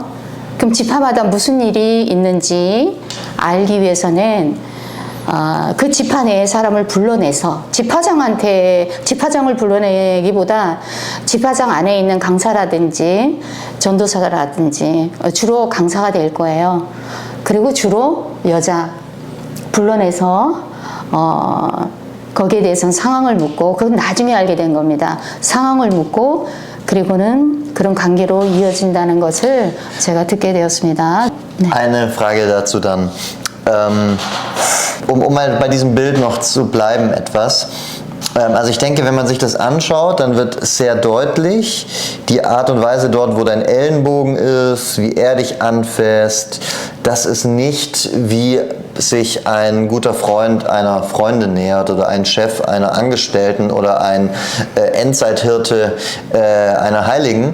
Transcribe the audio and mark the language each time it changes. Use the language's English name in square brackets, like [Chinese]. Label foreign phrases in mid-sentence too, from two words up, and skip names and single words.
[Korean] 그럼 지파마다 무슨 일이 있는지 알기 위해서는 그 지파 내의 사람을 불러내서 지파장을 불러내기보다 지파장 안에 있는 강사라든지 전도사라든지 주로 강사가 될 거예요. 그리고 주로 여자 불러내서 거기에 대해서는 상황을 묻고, 그건 나중에 알게 된 겁니다. 상황을 묻고 그리고는 그런 관계로 이어진다는 것을 제가 듣게 되었습니다. 네. [German] Eine Frage dazu dann. Um mal bei diesem Bild noch zu bleiben etwas. Also ich denke, wenn man sich das anschaut, dann wird sehr deutlich die Art und Weise dort, wo dein Ellenbogen ist, wie er dich anfasst. Das ist nicht, wie sich ein guter Freund einer Freundin nähert oder ein Chef einer Angestellten oder ein Endzeithirte einer Heiligen.